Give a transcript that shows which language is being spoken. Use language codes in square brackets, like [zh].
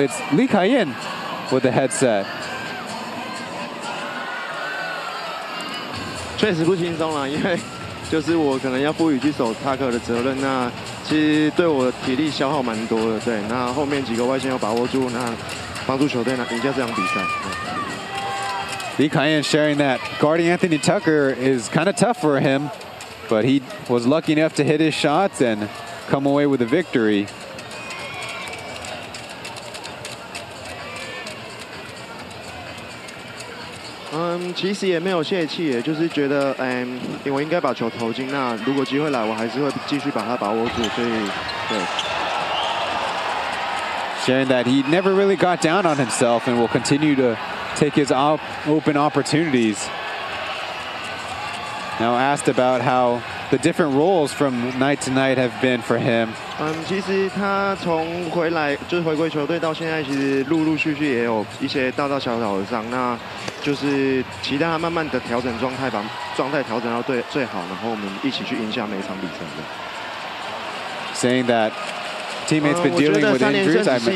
[en] It's Li Kaiyan with the headset. [zh] 确实不轻松啦，因为就是我可能要负起去守塔克的责任，那其实对我的体力消耗蛮多的。对，那后面几个外线要把握住，那帮助球队呢赢下这场比赛。 [en] Li Kaiyan sharing that guarding Anthony Tucker is kind of tough for him, but he was lucky enough to hit his shots and come away with a victory. [zh] 嗯，其实也没有泄气，也就是觉得，因为我应该把球投进。那如果机会来，我还是会继续把它把握住。所以，对。 [en] Sharing that he never really got down on himself and will continue to take his open opportunities. Now asked about how the different roles from night to night have been for him. [zh] 其实他从回来就是回归球队到现在，其实陆续也有一些大小的伤，那就是期待他慢慢的调整状态，把状态调整到最好，然后我们一起去赢下每一场比赛。 [en] Saying that teammates been dealing with injuries.